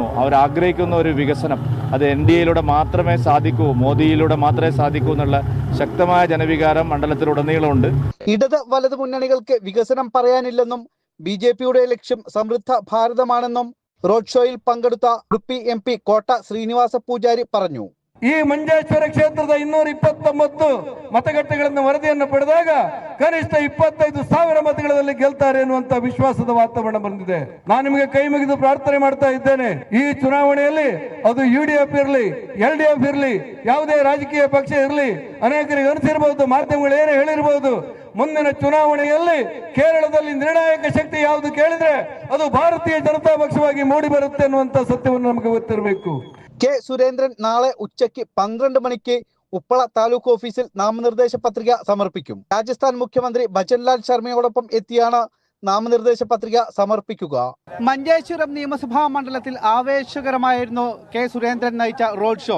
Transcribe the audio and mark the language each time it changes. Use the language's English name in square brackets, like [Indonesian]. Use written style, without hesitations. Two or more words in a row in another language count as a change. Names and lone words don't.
[Malayalam] അവരാഗ്രഹിക്കുന്ന ഒരു വികസനം അത് എൻ.ഡി.എയിലൂടെ മാത്രമേ സാധിക്കൂ, മോദിയിലൂടെ മാത്രമേ സാധിക്കൂ എന്നുള്ള ശക്തമായ ജനവികാരം മണ്ഡലത്തിലുടനീളമുണ്ട്. ഇടത് വലത് മുന്നണികൾക്ക് വികസനം പറയാനില്ലെന്നും ബി.ജെ.പിയുടെ ലക്ഷ്യം സമൃദ്ധ ഭാരതമാണെന്നും റോഡ് ഷോയിൽ പങ്കെടുത്ത ഉടുപ്പി എം.പി കോട്ട ശ്രീനിവാസ പൂജാരി പറഞ്ഞു. [Kannada] ಈ ಮಂಜೇಶ್ವರ ಕ್ಷೇತ್ರದ 229 ಮತಗಟ್ಟೆಗಳನ್ನು ವರದಿಯನ್ನು ಪಡೆದಾಗ ಕನಿಷ್ಠ 25,000 ಮತಗಳಲ್ಲಿ ಗೆಲ್ತಾರೆ ಎನ್ನುವಂತ ವಿಶ್ವಾಸದ ವಾತಾವರಣ ಬಂದಿದೆ. ನಾನು ನಿಮಗೆ ಕೈ ಮುಗಿದು ಪ್ರಾರ್ಥನೆ ಮಾಡ್ತಾ ಇದ್ದೇನೆ. ಈ ಚುನಾವಣೆಯಲ್ಲಿ ಅದು ಯುಡಿಎಫ್ ಇರಲಿ, ಎಲ್ಡಿಎಫ್ ಇರಲಿ, ಯಾವುದೇ ರಾಜಕೀಯ ಪಕ್ಷ ಇರಲಿ, ಅನೇಕರಿಗೆ ಅನಿಸಿರಬಹುದು, ಮಾಧ್ಯಮಗಳು ಏನೇ ಹೇಳಿರಬಹುದು, ಮುಂದಿನ ಚುನಾವಣೆಯಲ್ಲಿ ಕೇರಳದಲ್ಲಿ ನಿರ್ಣಾಯಕ ಶಕ್ತಿ ಯಾವುದು ಕೇಳಿದ್ರೆ ಅದು ಭಾರತೀಯ ಜನತಾ ಪಕ್ಷವಾಗಿ ಮೂಡಿ ಬರುತ್ತೆ ಅನ್ನುವಂತ ಸತ್ಯವನ್ನು ನಮಗೆ ಗೊತ್ತಿರಬೇಕು. [Malayalam] കെ സുരേന്ദ്രൻ നാളെ ഉച്ചയ്ക്ക് 12 മണിക്ക് ഉപ്പള താലൂക്ക് ഓഫീസിൽ നാമനിർദ്ദേശ പത്രിക സമർപ്പിക്കും. രാജസ്ഥാൻ മുഖ്യമന്ത്രി ഭജൻലാൽ ശർമ്മയോടൊപ്പം എത്തിയാണ് നാമനിർദ്ദേശ പത്രിക സമർപ്പിക്കുക. മഞ്ചേശ്വരം നിയമസഭാ മണ്ഡലത്തിൽ ആവേശകരമായിരുന്നു കെ സുരേന്ദ്രൻ നയിച്ച റോഡ് ഷോ.